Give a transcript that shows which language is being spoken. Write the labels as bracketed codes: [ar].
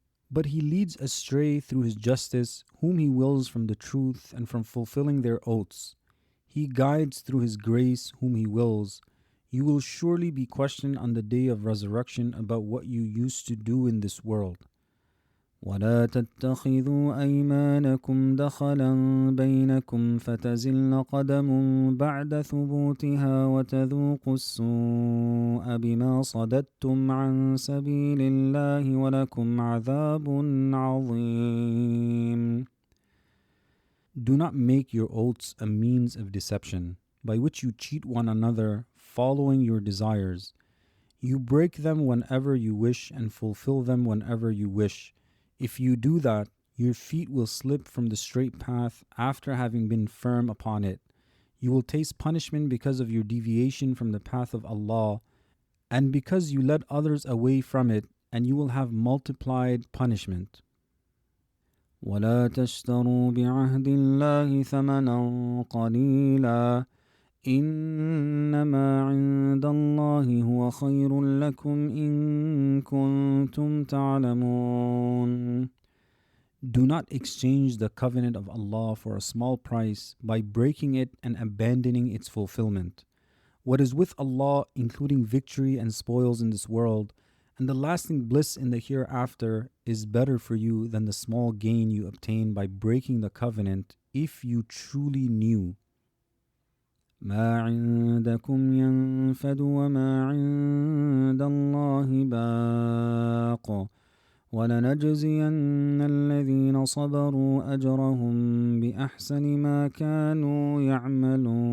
[en] But He leads astray through His justice whom He wills from the truth and from fulfilling their oaths. He guides through His grace whom He wills. You will surely be questioned on the day of resurrection about what you used to do in this world. [ar] ولا تتخذوا أيمانكم دخلا بينكم فتزل قدم بعد ثبوتها وتذوقوا السوء بما صددتم عن سبيل الله ولكم عذاب عظيم. [en] Do not make your oaths a means of deception, by which you cheat one another, following your desires. You break them whenever you wish and fulfill them whenever you wish. If you do that, your feet will slip from the straight path after having been firm upon it. You will taste punishment because of your deviation from the path of Allah, and because you led others away from it, and you will have multiplied punishment. [ar] ولا تشتروا بعهد الله ثمنا قليلا إنما عند الله هو خير لكم إن كنتم تعلمون. [en] Do not exchange the covenant of Allah for a small price by breaking it and abandoning its fulfillment. What is with Allah, including victory and spoils in this world, and the lasting bliss in the hereafter, is better for you than the small gain you obtain by breaking the covenant, if you truly knew. [ar] ما عندكم ينفد وما عند الله باق ولنجزين الذين صبروا أجرهم بأحسن ما كانوا يعملون.